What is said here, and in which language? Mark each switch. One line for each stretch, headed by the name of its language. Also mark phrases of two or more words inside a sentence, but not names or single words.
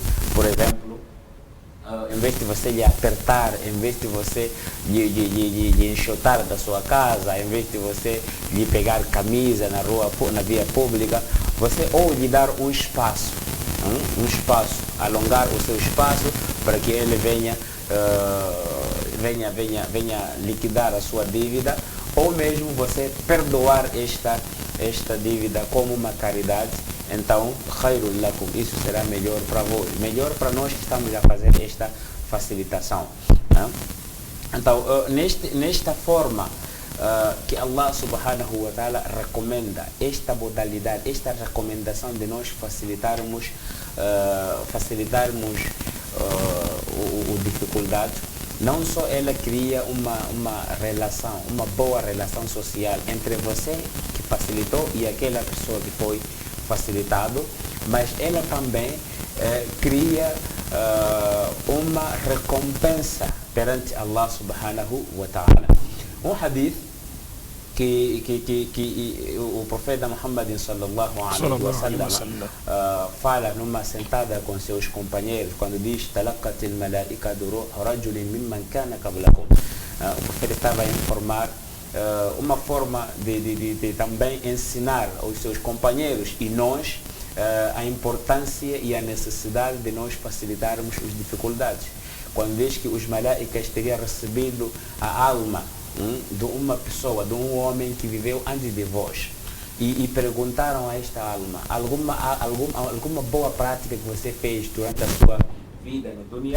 Portuguese: por exemplo, em vez de você lhe apertar, em vez de você lhe enxotar da sua casa, em vez de você lhe pegar camisa na rua, na via pública, você ou lhe dar um espaço, alongar o seu espaço para que ele venha liquidar a sua dívida, ou mesmo você perdoar esta dívida como uma caridade. Então,
Arabic: خير لكم,
Portuguese: isso será melhor para vós, melhor para nós que estamos a fazer esta facilitação. Então, nesta forma que Allah
Arabic: سبحانه وتعالى
Portuguese: recomenda, esta modalidade, esta recomendação de nós facilitarmos o dificuldade, não só ela cria uma relação, uma boa relação social entre você que facilitou e aquela pessoa que foi facilitado, mas ela também cria uma recompensa perante Allah
Arabic: سبحانه وتعالى.
Portuguese: Um hadith que o profeta Muhammad
Arabic: صلى الله عليه وسلم
Portuguese: fala numa sentada com seus companheiros, quando diz
Arabic: تلقت الملائكة رجل ممن كان قبلكم.
Portuguese: O profeta estava a informar uma forma de também ensinar aos seus companheiros e nós a importância e a necessidade de nós facilitarmos as dificuldades. Quando diz que os malaicas teriam recebido a alma de uma pessoa, de um homem que viveu antes de vós, e perguntaram a esta alma alguma boa prática que você fez durante a sua vida no dunya.